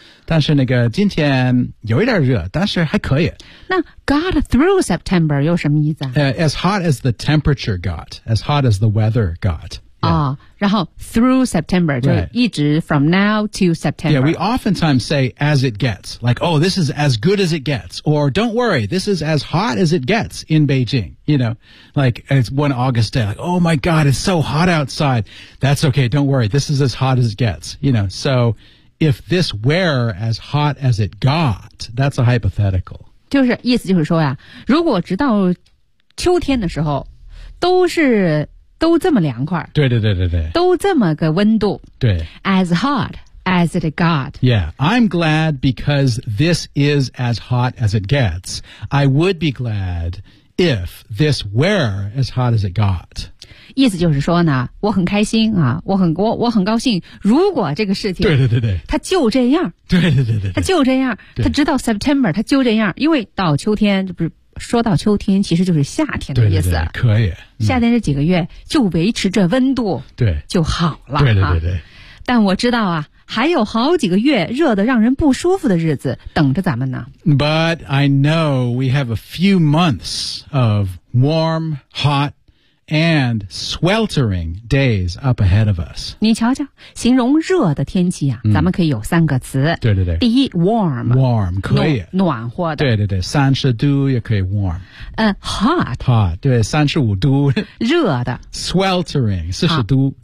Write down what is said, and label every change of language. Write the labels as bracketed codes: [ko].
[zh] 但是那个今天有一点热但是还可以。那 [en] got through September [zh] 有什么意思啊、 [en] As hot as the temperature got, as hot as the weather got. Yeah. [zh] 哦、然后 [en] through September [zh] 就一直 [en] from now to September Yeah, we oftentimes say as it gets Like, oh, this is as good as it gets Or don't worry, this is as hot as it gets in Beijing You know, like it's one August day Like, oh my God, it's so hot outside That's okay, don't worry, this is as hot as it gets You know, so if this were as hot as it got That's a hypothetical [zh] 就是意思就是说呀如果直到秋天的时候都是都这么凉快对对对对对都这么个温度对 [en] as hot as it got yeah I'm glad because this is as hot as it gets I would be glad if this were as hot as it got [zh] 意思就是说呢我很开心啊我很高兴如果这个事情对对对对它就这样对对对 对, 对它就这样它直到 September 它就这样因为到秋天这不是说到秋天其实就是夏天的意思对对对可以、夏天这几个月就维持着温度对就好了对对对对、啊、但我知道啊还有好几个月热得让人不舒服的日子等着咱们呢 [en] But I know we have a few months of warm, hot and sweltering days up ahead of us. [zh] 你瞧瞧，形容热的天气啊，咱们可以有三个词。对对对。第一 ，warm。 [en] warm 可以。 [zh] 暖和的。对对对，三十度也可以 warm。 [en] hot。 [zh] hot 对，三十五度。热的。 [en] sweltering [zh] 四十度。